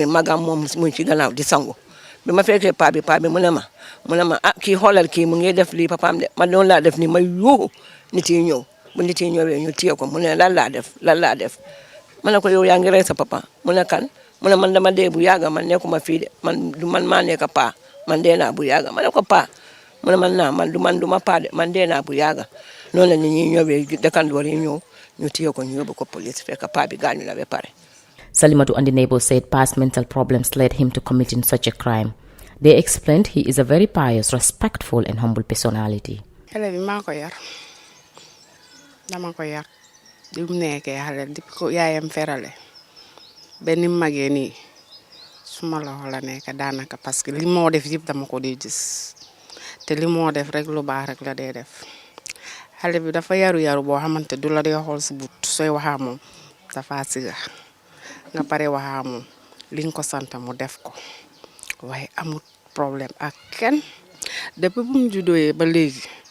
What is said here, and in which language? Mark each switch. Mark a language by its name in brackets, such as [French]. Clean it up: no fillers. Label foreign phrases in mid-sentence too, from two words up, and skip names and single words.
[Wolof] magam moom mu ci gannaaw di sangu bi ma fekkee paa bi mu ne ma ah kii xoolal kii mu ngi def lii papaam de ma noonu laa def ni ma yuuxu nit yi ñëw bu nit yi ñëwee ñu téye ko mu ne lan laa def ma ne ko yow yaa ngi rey sa papa mu ne kan mu ne man dama dee bu yàgga man nekkuma fii de man maa nekk paa man dee naa bu yàgga ma ne ko paa mu ne man du ma paa de man dee naa bu yàgga noonu la nit ñi ñëwee dëkkandoor yi ñëw ñu téye ko ñu yóbbu ko police fekk paa bi gaañu la ba pare. [English] Salimatu and the neighbor said past mental problems led him to committing such a crime. They explained he is a very pious, respectful and humble personality. [Wolof] Xale bi maa ko yar dama ko yar di mu nekkee xale di ko yaayam ferale benn magee nii suma loxo la nekk daanaka parce que li moo def yëpp dama ko dee gis te li moo def rek lu baax rek la dee def xale bi dafa yaru boo xamante du la dee xool si but sooy waxaa moom dafa siga nga pare waxaa moom li nga ko sant mu def ko waaye amul problème ak kenn depuis bu mu juddoo ba léegi